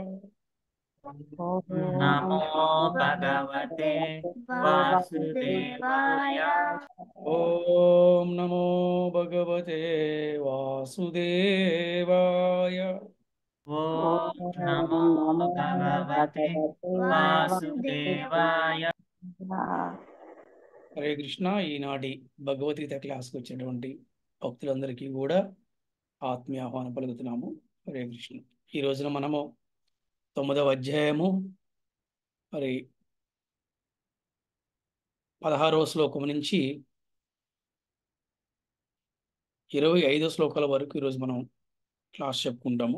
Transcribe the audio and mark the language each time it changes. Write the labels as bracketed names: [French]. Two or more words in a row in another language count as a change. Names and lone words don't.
[Sanskrit] नमो भगवते वासुदेवाय। ओम नमो भगवते वासुदेवाय। ओम नमो भगवते वासुदेवाय। [Telugu] హరే కృష్ణ. ఈనాటి భగవద్గీత క్లాస్కి వచ్చినటువంటి భక్తులందరికీ కూడా ఆత్మీయ ఆహ్వానం పలుకుతున్నాము. హరే కృష్ణ. ఈ రోజున మనము 9వ అధ్యాయము మరి 16వ శ్లోకం నుంచి 25వ శ్లోకాల వరకు ఈరోజు మనం క్లాస్ చెప్పుకుంటాము.